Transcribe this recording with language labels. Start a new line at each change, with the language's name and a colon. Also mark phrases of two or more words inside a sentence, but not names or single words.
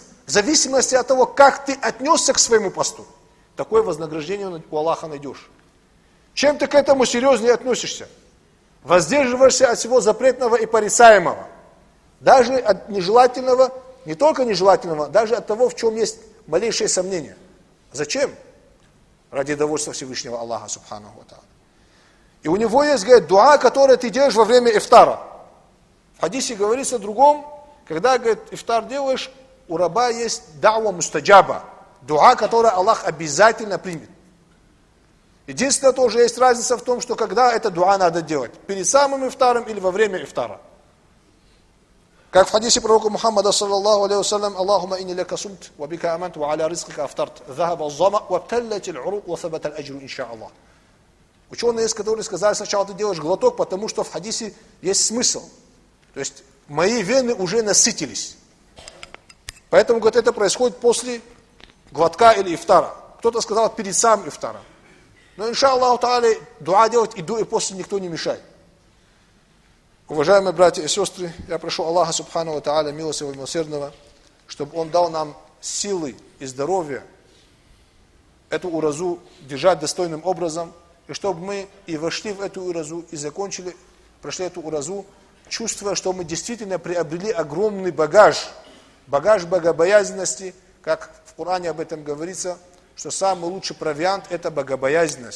Russian: В зависимости от того, как ты отнесся к своему посту, такое вознаграждение у Аллаха найдешь. Чем ты к этому серьезнее относишься? Воздерживаешься от всего запретного и порицаемого. Даже от нежелательного, не только нежелательного, даже от того, в чем есть малейшее сомнение. Зачем? Ради довольства Всевышнего Аллаха,
Arabic: سبحانه وتعالى.
Russian: И у него есть, говорит, дуа, которое ты делаешь во время ифтара. В хадисе говорится о другом, когда, говорит, ифтар делаешь, у раба есть
Arabic: دعوة مستجابة,
Russian: дуа, которое Аллах обязательно примет. Единственное, тоже есть разница в том, что когда это дуа надо делать, перед самым ифтаром или во время ифтара. Как в хадисе пророка Мухаммада,
Arabic: صلى الله عليه وسلم اللهم إني لك صمت وبك آمنت وعلى رزقك أفطرت ذهب الظمأ وابتلت العروق وثبت الأجر إن شاء الله.
Russian: Ученые есть, которые сказали, сначала ты делаешь глоток, потому что в хадисе есть смысл. То есть, мои вены уже насытились. Поэтому, говорит, это происходит после глотка или ифтара. Кто-то сказал перед самым ифтаром. Но,
Arabic: إن شاء الله تعالى,
Russian: дуа делать и до, и после никто не мешает. Уважаемые братья и сестры, я прошу Аллаха
Arabic: سبحانه وتعالى,
Russian: милостивого и милосердного, чтобы Он дал нам силы и здоровье эту уразу держать достойным образом, и чтобы мы и вошли в эту уразу, и закончили, прошли эту уразу, чувствуя, что мы действительно приобрели огромный багаж богобоязненности, как в Коране об этом говорится, что самый лучший провиант – это богобоязненность.